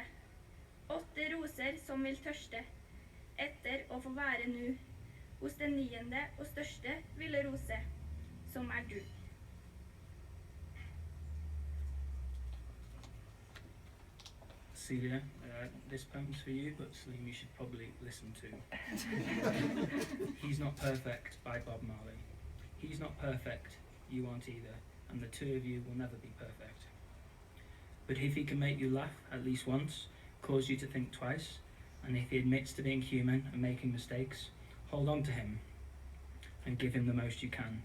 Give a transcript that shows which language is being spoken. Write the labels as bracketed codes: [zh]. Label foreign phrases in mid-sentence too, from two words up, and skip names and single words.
[no] 8 roser som vil tørste, etter å få være nu, hos den 9. og største ville rose, som du. Silje, [en] this poem's for you, but Saleem, you should probably listen to. He's Not Perfect by Bob Marley. He's not perfect, you aren't either, and the two of you will never be perfect. But if he can make you laugh at least once, cause you to think twice, and if he admits to being human and making mistakes, hold on to him and give him the most you can.